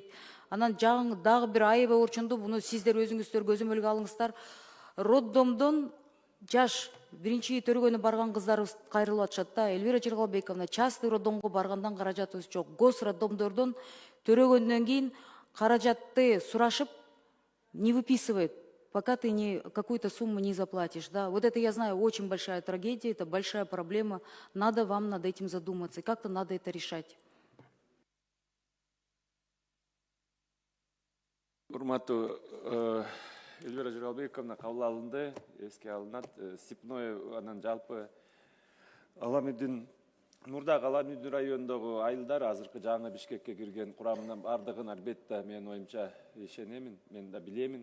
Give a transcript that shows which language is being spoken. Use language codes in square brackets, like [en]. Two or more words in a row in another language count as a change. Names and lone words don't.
[ky] Анан дагы бир аябай орчунду, буну сиздер өзүңүздөр көзөмөлгө алыңыздар. Роддомдон жаш биринчи төрөгөнү барган кыздарыбыз кайрылып атышат да. Элвира Жалалбековна, частный роддомго баргандан каражатыбыз жок. Гос роддомдордон төрөгөндөн кийин каражатты сурашып, [ru] не выписывает, пока ты какую-то сумму не заплатишь. Да? Вот это, я знаю, очень большая трагедия, это большая проблема. Надо вам над этим задуматься, и как-то надо это решать. [ky] Урматтуу Элвира Жалалбековна, кабыл алынды, эске алынат. Степной анан жалпы Аламүдүн мурдагы Аламүдүн районундагы айылдар азыркы жаңы Бишкекке кирген курамынан бардыгын албетте менин оюмча ишенемин, мен да билемин.